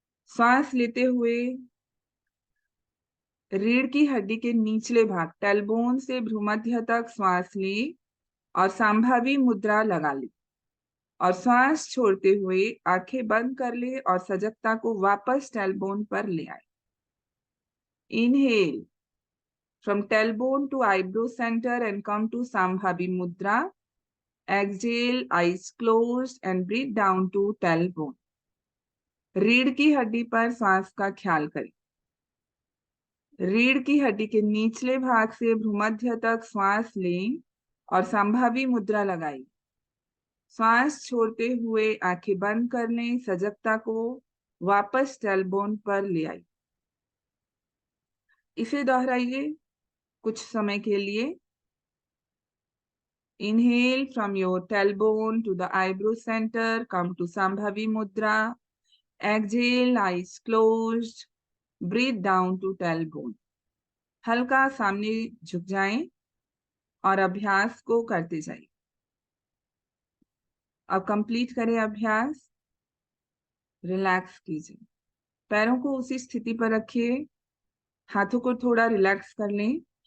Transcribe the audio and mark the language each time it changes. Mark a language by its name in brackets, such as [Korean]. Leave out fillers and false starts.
[Hindi] श्वास लेते हुए रीढ़ की हड्डी के निचले भाग टेलबोन से भ्रूमध्य तक श्वास लें और संभावी मुद्रा लगा लें और श्वास छोड़ते हुए आंखें बंद कर ले और सजगता को वापस टेलबोन पर ले आए। [English] Inhale from tailbone to eyebrow center and come to Sambhavi Mudra. Exhale, eyes closed and breathe down to tailbone. [Hindi] रीढ़ की हड्डी पर सांस का ख्याल करें। रीढ़ की हड्डी के निचले भाग से भ्रूमध्य तक श्वास लें और संभावी मुद्रा लगाएं। श्वास छोड़ते हुए आंखें बंद कर लें, सजगता को वापस टेलबोन पर ले आइए। इसे दोहराइए कुछ समय के लिए। [English] Inhale from your tailbone to the eyebrow center, come to Sambhavi Mudra. Exhale, eyes closed. Breathe down to tailbone. [Hindi] हल्का सामने झुक जाएं और अभ्यास को करते जाइए। अब कंप्लीट करें अभ्यास। रिलैक्स कीजिए, पैरों को उसी स्थिति पर रखिए, हाथों को थोड़ा रिलैक्स कर लें।